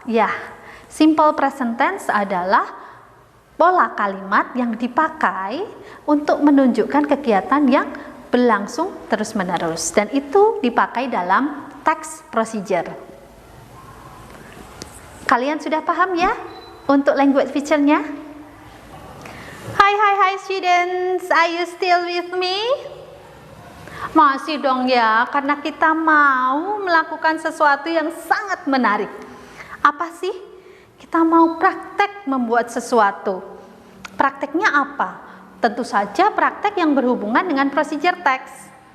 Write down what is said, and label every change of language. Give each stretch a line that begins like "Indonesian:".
Indonesian: Ya, simple present tense adalah pola kalimat yang dipakai untuk menunjukkan kegiatan yang berlangsung terus-menerus, dan itu dipakai dalam text procedure. Kalian sudah paham ya untuk language feature-nya?
English: Hai students, are you still with me?
Indonesian: Masih dong ya, karena kita mau melakukan sesuatu yang sangat menarik. Apa sih? Kita mau praktek membuat sesuatu. Prakteknya apa? Tentu saja praktek yang berhubungan dengan procedure text.